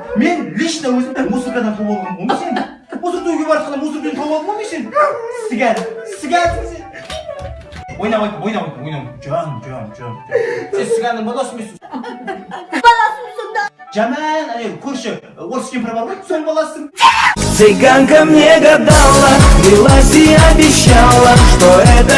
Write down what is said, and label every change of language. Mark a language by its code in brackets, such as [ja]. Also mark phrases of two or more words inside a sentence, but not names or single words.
[kk] Мен лично өзім мусоргадан тауып алғанмын. Оны сен мусор төгуге барып қана мусордан тауып алғанмын ғой сен. Сігансың сен. Ойнамайды. Жан. Сен сіганның баласы емессің. Баласымсың да. Жаман, көрші орыс кемпір бар ғой, соның баласысың. [ru] Цыганка мне гадала, билась и обещала, что это